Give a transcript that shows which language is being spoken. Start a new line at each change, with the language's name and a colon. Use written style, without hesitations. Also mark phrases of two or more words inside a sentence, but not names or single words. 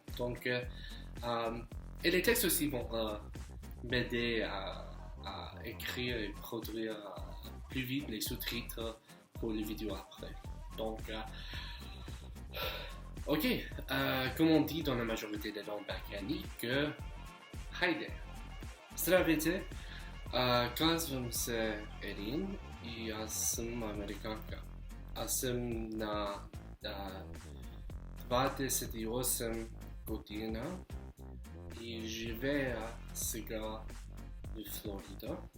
French: Donc, et les textes aussi vont m'aider à écrire et produire plus vite les sous-titres pour les vidéos après. Donc, ok, comme on dit dans la majorité des langues balkaniques, Haide.
Bulgarian: Здравейте, казвам се Ерин и аз съм американка. Аз съм на 28 година и живея сега в Флорида.